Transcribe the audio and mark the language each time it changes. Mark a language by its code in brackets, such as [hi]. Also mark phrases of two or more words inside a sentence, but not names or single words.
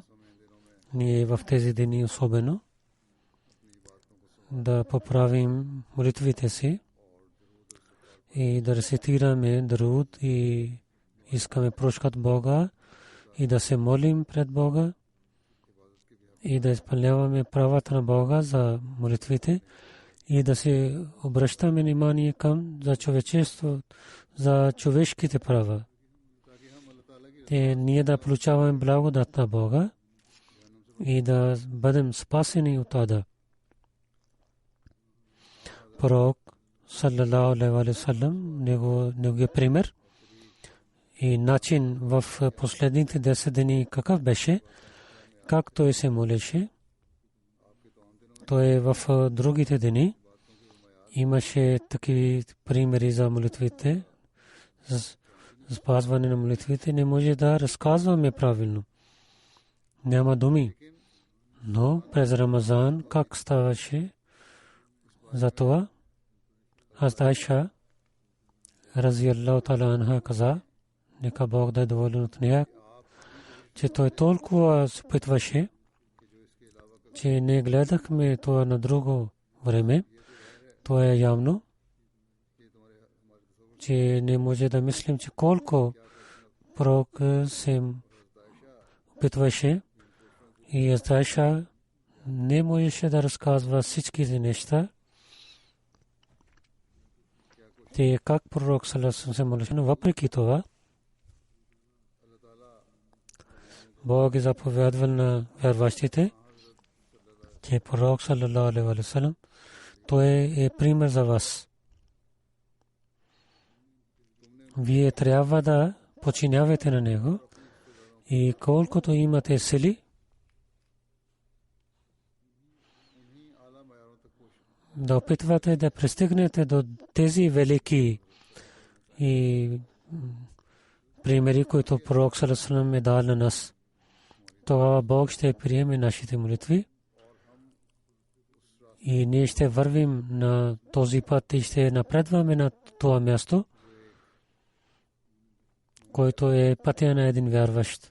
[bg] Ние в тези дни особено да поправим молитвите си и да рецитираме даруд и искаме прошка от Бога и да се молим пред Бога и да изпълняваме правата на Бога за молитвите и да се обръщаме внимание към за човечество, за човешките права. Те ние да получаваме благодат на Бога и да бъдем спасени от ада. Пророк [ar] صلى الله عليه وسلم [bg] неговият пример и начин в последните 10 дни какъв беше, как той се молеше. Той в другите дни имаше такива примери за молитвите, спазване на молитвите. Не може да разказваме правилно. Няма думи. Но през Рамазан как ставаше за това? Айша [ar] رضي الله تعالى عنها [bg] каза, нека Бог да е доволен от нея, че той толкова се опитваше, че не гледахме това на друго време. Това е явно, че не може да мислим, че колко пророк се опитваше и Айша не можеше да разказва всичките неща. Те как пророк [ar] صلى الله عليه وسلم [bg] се молеше, но въпреки това Бог е заповядвал на вярващите, че пророк [ar] صلى الله عليه وسلم [bg] той е пример за вас. Вие трябва да подчинявате на него и колкото имате сили да опитвате да пристигнете до тези велики и примери, които пророк [ar] صلى الله عليه وسلم [bg] е дал на нас. Тогава Бог ще приеме нашите молитви и ние ще вървим на този път и ще напредваме на това място, който е пътя на един вярващ.